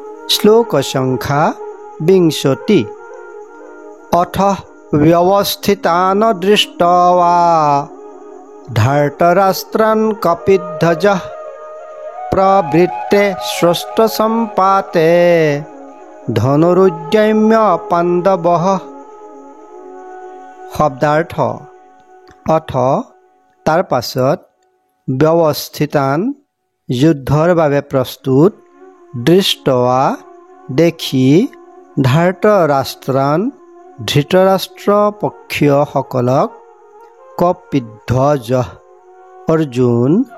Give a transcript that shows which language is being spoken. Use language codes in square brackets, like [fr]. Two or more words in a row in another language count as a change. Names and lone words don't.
[sa] শ্লোকসংখ্যা 20 অথ ব্যवस्थितान् दृष्ट्वा धर्तराष्ट्रान् कपिध्वजः प्रवृत्ते स्रष्टसम्पाते धनुरुद्यम्य पाण्डवः। [as] শব্দাৰ্থ অথ তাৰ পাছত ব্যৱস্থিতান যুদ্ধৰ বাবে প্ৰস্তুত দৃষ্টৱা দেখি ধাৰ্তৰাষ্ট্ৰান ধৃতৰাষ্ট্ৰ পক্ষীয়সকলক কপিধ্বজ অৰ্জুন